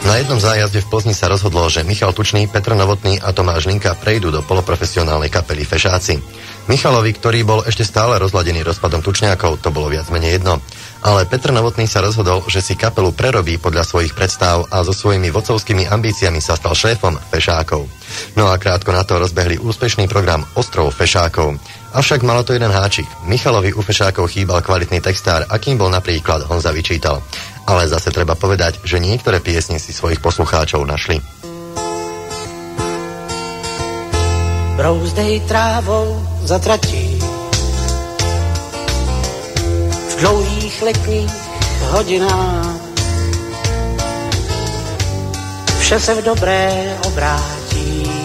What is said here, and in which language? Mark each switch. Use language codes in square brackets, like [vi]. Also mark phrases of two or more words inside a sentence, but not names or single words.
[sk] jednom zájazde v Plzni sa rozhodlo, že Michal Tučný, Petr Novotný a Tomáš Linka prejdú do poloprofesionálnej kapely Fešáci. Michalovi, ktorý bol ešte stále rozladený rozpadom tučňákov, to bolo viac menej jedno. Ale Petr Novotný sa rozhodol, že si kapelu prerobí podľa svojich predstav a so svojimi vodcovskými ambíciami sa stal šéfom Fešákov. No a krátko na to rozbehli úspešný program Ostrov Fešákov. Avšak malo to jeden háčik. Michalovi u Fešákov chýbal kvalitný textár, akým bol napríklad Honza Vyčítal. Ale zase treba povedať, že niektoré piesne si svojich poslucháčov našli. [cs] Brouzdej trávou za tratí, v dlouhých letních hodinách vše se v dobré obrátí.